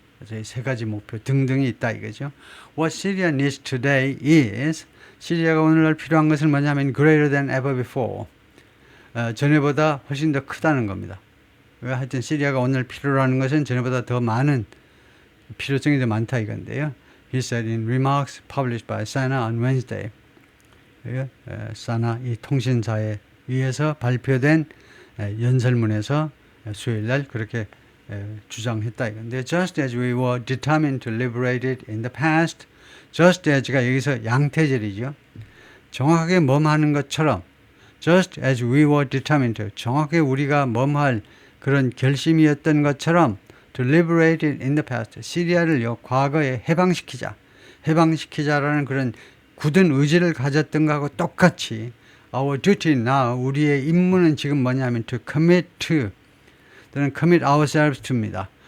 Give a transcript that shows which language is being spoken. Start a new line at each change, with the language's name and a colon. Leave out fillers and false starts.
Korean: 그래서 이 세 가지 목표 등등이 있다 이거죠.
English: What Syria needs today is,
Korean: 시리아가 오늘날 필요한 것은 뭐냐면
English: greater than ever before.
Korean: 전에보다 훨씬 더 크다는 겁니다. 하여튼 시리아가 오늘 필요로 하는 것은 전에보다 더 많은, 필요성이 더 많다 이건데요.
English: He said in remarks published by Sana on Wednesday.
Korean: 사나 이 통신사에 의해서 발표된 연설문에서 수요일날 그렇게 주장했다 이건데,
English: just as we were determined to liberate it in the past,
Korean: just as가 여기서 양태절이죠. 정확하게 뭐하는 것처럼,
English: just as we were determined to,
Korean: 정확하게 우리가 뭐할 그런 결심이었던 것처럼,
English: to liberate it in the past,
Korean: 시리아를요 과거에 해방시키자라는 그런 굳은 의지를 가졌던 것하고 똑같이
English: our duty now,
Korean: 우리의 임무는 지금 뭐냐면 to commit to 또는
English: commit ourselves to
Korean: 입니다.